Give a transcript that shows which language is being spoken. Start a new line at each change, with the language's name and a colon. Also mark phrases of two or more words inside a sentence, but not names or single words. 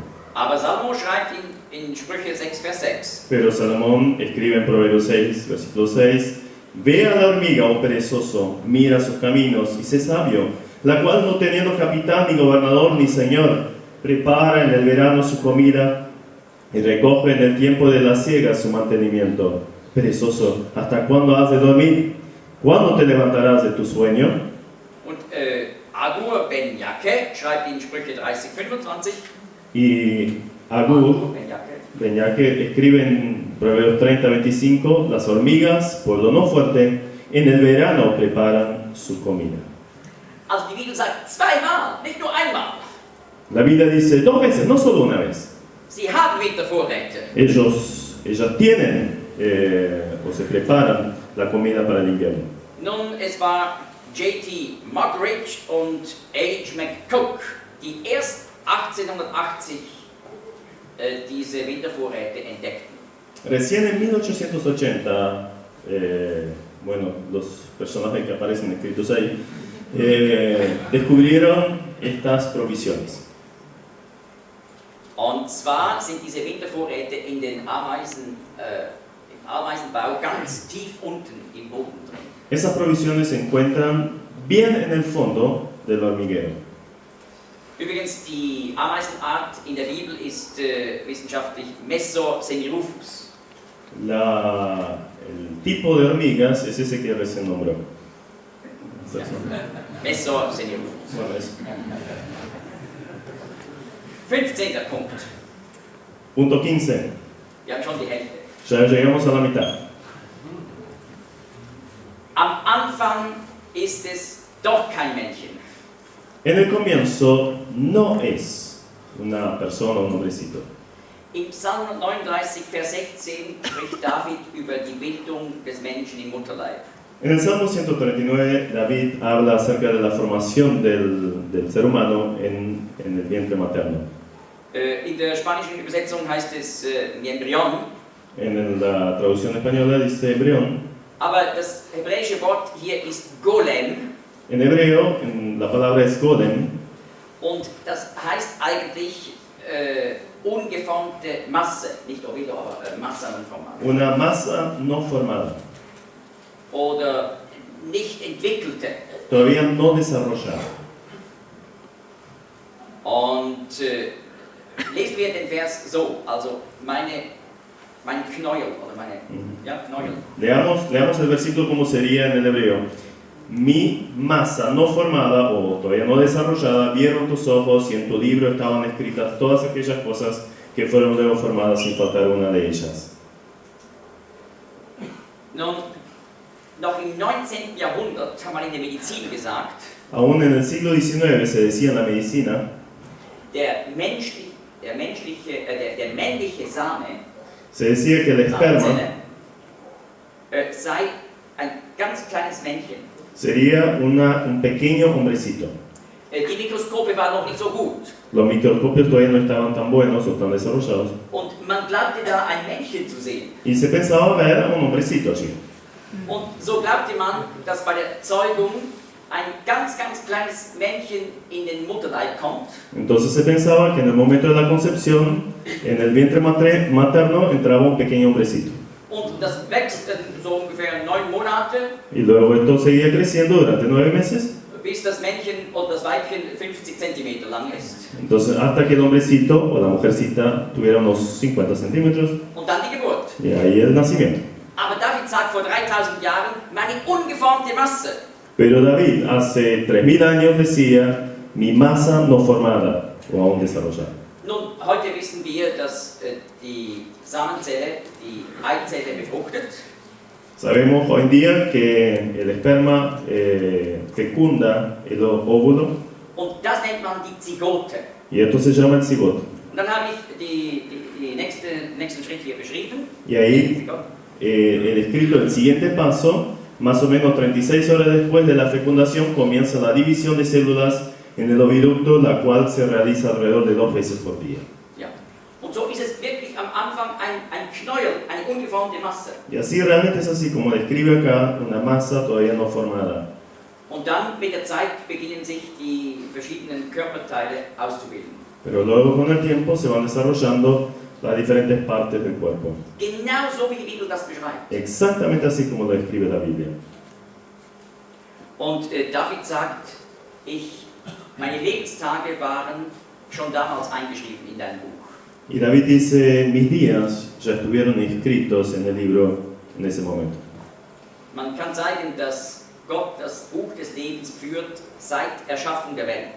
German: Aber Salomo schreibt in Sprüche 6, Vers 6.
Spanish: Pero Salomón escribe en Proverbios 6, versículo 6, ve a la hormiga, oh perezoso, mira sus caminos y sé sabio, la cual no teniendo capitán, ni gobernador, ni señor, prepara en el verano su comida y recoge en el tiempo de la siega su mantenimiento. Perezoso, ¿hasta cuándo has de dormir? ¿Cuándo te levantarás de tu sueño?
German: Und Agur ben Jaque schreibt in Sprüche 30, 25.
Spanish: Y Agur Ben Jaque. ben Jaque escribe en Proverbios 30, 25, las hormigas, por lo no fuerte, en el verano preparan su comida.
German: Also die Bibel sagt zweimal, nicht nur einmal.
Spanish: La Biblia dice 2 veces, no solo una vez.
German: Sie haben Wintervorräte.
Spanish: Ellas tienen o se preparan la comida para el invierno.
German: Nun, es war J.T. Muggeridge und H. McCook, die erst 1880 diese Wintervorräte entdeckten.
Spanish: Recién en 1880, bueno, los personajes que aparecen escritos ahí, descubrieron estas provisiones.
German: Und zwar sind diese Wintervorräte in den im Ameisenbau ganz tief unten im Boden drin.
Spanish: Esas provisiones se encuentran bien en el fondo del hormiguero.
German: Übrigens, die Ameisenart in der Bibel ist wissenschaftlich Messorsenirufus.
Spanish: El tipo de hormigas es ese que recién nombró. Messorsenirufus. Bueno, eso. 15.
German: Punkt.
Spanish: Punto 15.
German: Wir haben schon die Hälfte.
Spanish: Ya llegamos a la mitad.
German: Am Anfang ist es doch kein Männchen.
Spanish: En el comienzo no es una persona o un hombrecito.
German: Im Psalm 39, Vers 16 spricht David über die Bildung des Menschen im Mutterleib.
Spanish: En el Salmo 139, David habla acerca de la formación del ser humano en el vientre materno.
German: In der spanischen Übersetzung heißt es Embryon.
Spanish: En la traducción española dice embrión.
German: Aber das hebräische Wort hier ist Golem.
Spanish: En hebreo, la palabra es golem.
German: Und das heißt eigentlich ungeformte Masse. Nicht Ovillo, aber Masse unformada.
Spanish: Una masa no formada.
German: Oder nicht entwickelte.
Spanish: Todavía no desarrollada.
German: Und lesen wir den Vers so, also mein Knäuel, oder meine, ja, Knäuel.
Spanish: Leamos el versículo como sería en el hebreo. mi masa no formada o todavía no desarrollada, vieron tus ojos y en tu libro estaban escritas todas aquellas cosas que fueron luego formadas sin faltar una de ellas.
German: Nun, noch im 19. Jahrhundert hat man in der Medizin gesagt,
Spanish: Aún en el siglo XIX se decía en la medicina,
German: der männliche Same,
Spanish: se decía que el esperma
German: Samenzelle, sei ein ganz kleines Männchen.
Spanish: sería un pequeño hombrecito.
German: Die Mikroskope waren noch nicht so gut.
Spanish: Los microscopios todavía no estaban tan buenos o tan desarrollados.
German: Und man glaubte da ein Männchen zu sehen.
Spanish: Y se pensaba ver a un hombrecito allí.
German: Und so glaubte man, dass bei der Zeugung ein ganz kleines Männchen in den Mutterleib kommt.
Spanish: Entonces se pensaba que en el momento de la concepción, en el vientre materno, entraba un pequeño hombrecito.
German: Und das wächst so ungefähr 9 Monate,
Spanish: Y luego esto seguía creciendo durante 9 meses.
German: bis das Männchen oder das Weibchen 50 cm lang ist.
Spanish: Entonces hasta que el hombrecito o la mujercita tuviera unos 50 centímetros.
German: Und dann die Geburt.
Spanish: Y ahí el nacimiento.
German: Aber David sagt vor 3000 Jahren, meine ungeformte Masse.
Spanish: Pero David hace 3000 años decía, mi masa no formada o aún desarrollada.
German: Nun, heute wissen wir, dass die Samenzelle die Eizelle befruchtet.
Spanish: Sabemos hoy en día que el esperma fecunda el óvulo
German: Und das nennt man die Zygote.
Spanish: y esto se llama el cigoto.
German: Und dann habe ich die nächsten Schritt hier beschrieben.
Spanish: Y ahí el escrito, el siguiente paso, más o menos 36 horas después de la fecundación, comienza la división de células en el oviducto, la cual se realiza alrededor de 2 veces por día.
German: Ja. Und so ist es wirklich am Anfang ein Knäuel, eine ungeformte Masse.
Spanish: Y así realmente es así como describe acá, una masa todavía no formada.
German: Und dann mit der Zeit beginnen sich die verschiedenen Körperteile auszubilden.
Spanish: Pero luego con el tiempo se van desarrollando las diferentes partes del cuerpo.
German: Genau so wie die Bibel das beschreibt.
Spanish: Exactamente así como lo describe la Biblia.
German: Und David sagt, meine Lebenstage waren schon damals eingeschrieben in dein Buch.
Spanish: Y David dice, mis días ya estuvieron inscritos en el libro en ese momento.
German: Man kann zeigen, dass Gott das Buch des Lebens führt seit Erschaffung der Welt.